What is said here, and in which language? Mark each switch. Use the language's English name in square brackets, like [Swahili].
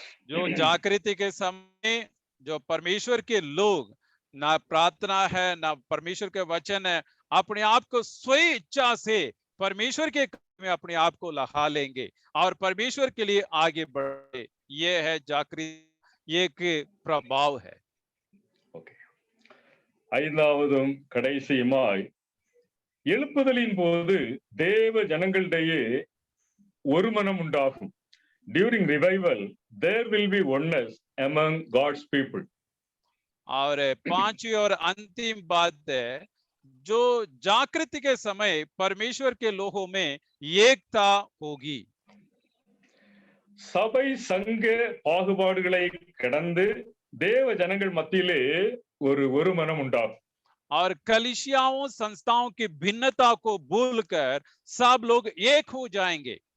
[Hindi] जो जागृति के समय जो परमेश्वर के लोग, ना प्रार्थना है ना परमेश्वर के वचन है, अपने आप को स्वयं इच्छा से परमेश्वर के काम में अपने आप को लगा लेंगे और परमेश्वर के लिए आगे बढ़े। ये है जागृति, एक प्रभाव है। [Tamil] ஐந்தாவதும் கடைசியுமாய், எழுப்புதலின் போது தேவ ஜனங்களிடையே ஒரு மனம் உண்டாகும். [English] During revival, there will be oneness among God's people. [Hindi] और पांचवी और अंतिम बात है, जो जागृति के समय परमेश्वर के लोगों में एकता होगी। [Tamil] சபை சங்க பாகுபாடுகளை கடந்து தேவ ஜனங்கள் மத்தியிலே ஒரு மனம் உண்டாகும். [Hindi] और कलीसियाओं, संस्थाओं की भिन्नता को भूलकर सब लोग एक हो जाएंगे।